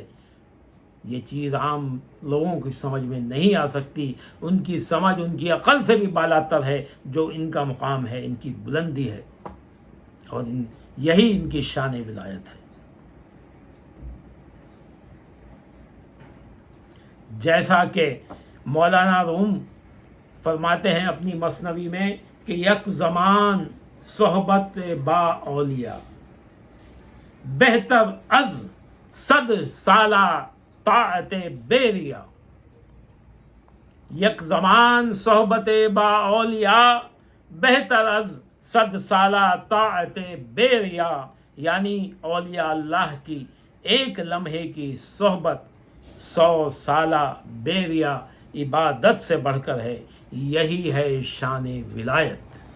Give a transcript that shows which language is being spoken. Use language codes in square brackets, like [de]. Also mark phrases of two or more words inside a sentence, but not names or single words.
[ur] یہ چیز عام لوگوں کی سمجھ میں نہیں آ سکتی، ان کی سمجھ ان کی عقل سے بھی بالا تر ہے، جو ان کا مقام ہے، ان کی بلندی ہے، اور یہی ان کی شان ولایت ہے۔ جیسا کہ مولانا روم فرماتے ہیں اپنی مثنوی میں کہ [fa] یک زمان صحبت با اولیاء بہتر از 100 سالہ طاعت بیریا۔ یک زمان صحبت با اولیاء بہتر از 100 سالہ طاعت بیریا، [ur] یعنی اولیاء اللہ کی ایک لمحے کی صحبت 100 سالہ بیریا عبادت سے بڑھ کر ہے۔ یہی ہے شان ولایت۔